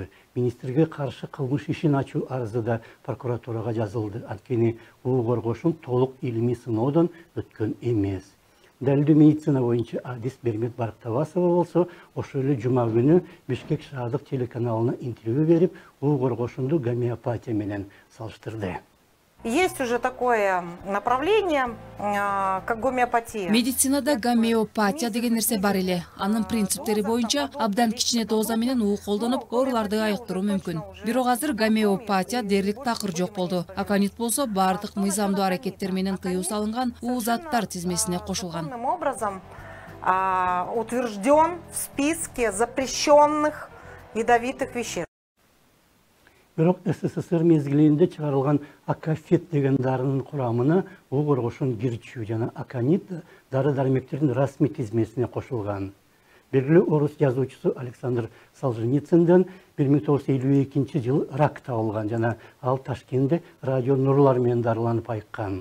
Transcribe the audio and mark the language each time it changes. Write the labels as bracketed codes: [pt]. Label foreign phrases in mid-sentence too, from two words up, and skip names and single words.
[ky] Министрге каршы кылмыш ишин ачуу арызы да прокуратурага жазылды. Анткени угоргошун толук илимий сыноодон өткөн эмес. Далилдүү медицина боюнча Адис Бермет Барктабасова болсо, ошол эле жума күнү Бишкек шаардык телеканалына интервью берип, угоргошунду гомеопатия менен салыштырды. [ru] Есть уже такое направление, как гомеопатия. [ky] Медицинада гомеопатия деген нерсе бар эле. Анын принциптери боюнча абдан кичине доза менен уу колдонуп, ооруларды айыктыруу мүмкүн. Бирок азыр гомеопатия дерлик такыр жок болду. Аконит болсо бардык мыйзамдуу аракеттер менен тыюу салынган уу заттар тизмесине кошулган. [ru] Таким образом утвержден в списке запрещенных ядовитых веществ. [ky] Бирок СССР мезгилинде чыгарылган акафет деген дарынын курамына угоргошун кирчүү жана аконит дары-дармектердин расмий тизмесине кошулган. Белгилүү орус жазуучусу Александр Солженицындын 1952 жылы рак табылган жана ал Ташкентте радио нурлар менен дарыланып айыккан.